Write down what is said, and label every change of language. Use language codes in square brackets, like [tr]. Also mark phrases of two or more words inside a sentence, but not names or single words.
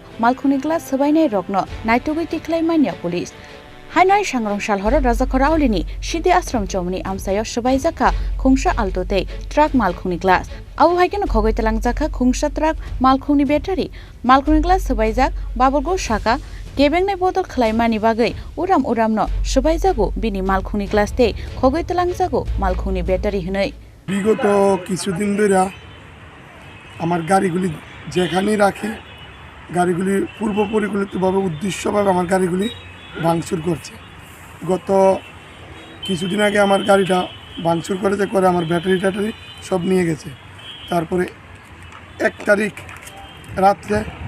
[trp] Malkhungni glass Swbainai rokno naitugui tiklaimanya police Hainai sangrong shal hora Rajakhor Agulini Siddhi Ashram Chowmuni Amchaio Swbaijakha khongsa altote truck Malkhungni glass abo haikeno khogoi talangjakha khongsa truck Malkhungni battery Malkhungni glass Swbaijak baborgo shaka kebengnai botol khlaimani bagai uramno Swbaijago bini Malkhungni glass te khogoi talangjago Malkhungni battery hinai [bn] বিগত কিছুদিন ধরে আমার গাড়িগুলি যেখানেই রাখি গাড়িগুলি পূর্ব পরিকল্পিতভাবে উদ্দেশ্যভাবে আমার গাড়িগুলি ভাঙচুর করছে গত কিছুদিন আগে আমার গাড়িটা ভাঙচুর করেছে করে আমার ব্যাটারি সব নিয়ে গেছে তারপরে 1 তারিখ রাতে